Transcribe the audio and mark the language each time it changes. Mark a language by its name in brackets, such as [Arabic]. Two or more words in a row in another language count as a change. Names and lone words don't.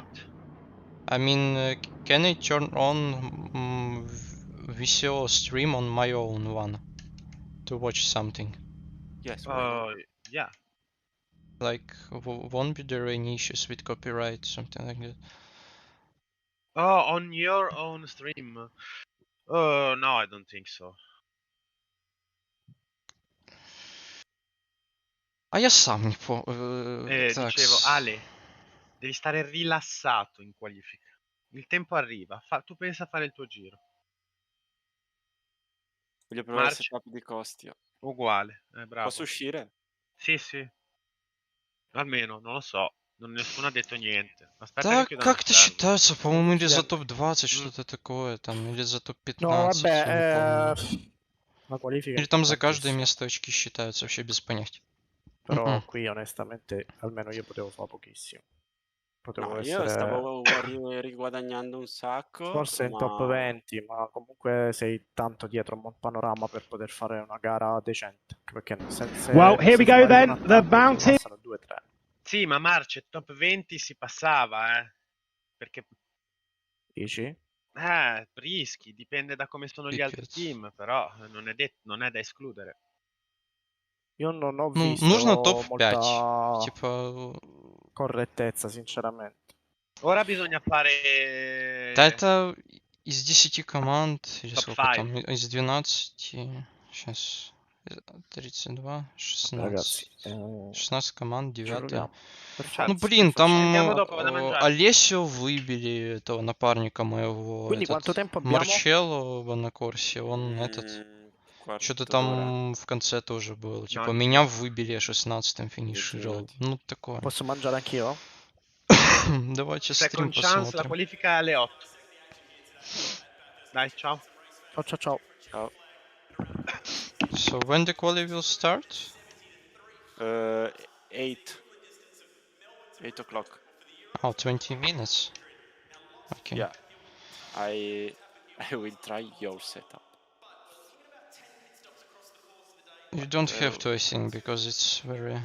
[English] I mean, can I turn on VCO stream on my own one to watch something? Yes, why not? Yeah. Like, won't be there any issues with copyright, something like that? Oh, on your own stream? Oh, no, I don't think so. [Russian] А я сам не так. [Italian] Dicevo, Ale, devi stare rilassato in qualifica. Il tempo arriva, tu pensa a fare il tuo giro. Voglio provare il March? setup di Costia. Uguale, bravo. Posso uscire? Sì. Almeno, non lo so. Nessuno ha detto niente. Aspetta [Russian] Да, [Italian] che chiudano [Russian] как это [Italian] il server. [Russian] считается? По-моему, или за топ-20, что-то такое, там, или за [Italian] No, [Russian] топ-15, я не [Italian] vabbè, [Russian] помню. [Italian] la qualifica [Russian] Или [Italian] è [Russian] там за каждое [Italian] importantissima. [Russian] место очки считаются, вообще без понятия. [Italian] Però qui onestamente almeno io potevo fare pochissimo. Potevo No, io essere stavo riguadagnando un sacco. forse in top 20, ma comunque sei tanto dietro a un panorama per poter fare una gara decente. Perché se [English] Well, here we go then, the bounty. [Italian] Passano 2-3. Sì, ma Marce, top 20 si passava, Perché... Dici? Rischi, dipende da come sono gli altri [Russian] Пипец. [Italian] team, però non è da escludere. Io non ho [Russian] Ну, [Italian] visto [Russian] нужно топ-5. [Italian] molta [Russian] Типа... [Italian] correttezza, sinceramente. Ora bisogna fare... [Russian] Да это из 10 команд, или Топ сколько 5. там, из 12... Сейчас... 32, 16... [Italian] Ragazzi, [Russian] 16 команд, [Italian] ci 9. proviamo. [Russian] Ну [Italian] Perfetto. [Russian] блин, там [Italian] Andiamo dopo, vado a mangiare. [Russian] Олесю выбили, этого напарника моего. [Italian] Quindi quanto tempo abbiamo? [Russian] Марчелло на Корсе, он этот... [Italian] Quarto [Russian] Что-то [Italian] d'ora. [Russian] там в конце тоже было. Типа [Italian] No, [Russian] меня выбили, я 16-м финишировал. Извините. Ну такое. [Italian] Posso mangiare anch'io? [Russian] Давайте стрим [English] Second chance, [Italian] la [Russian] посмотрим. [Italian] qualifica alle 8. Dai, ciao. Ciao. Ciao. [English] So when the quali will start? 8 o'clock. Oh, 20 minutes. Okay. Yeah. I will try your setup. You don't have to, I think, because it's very...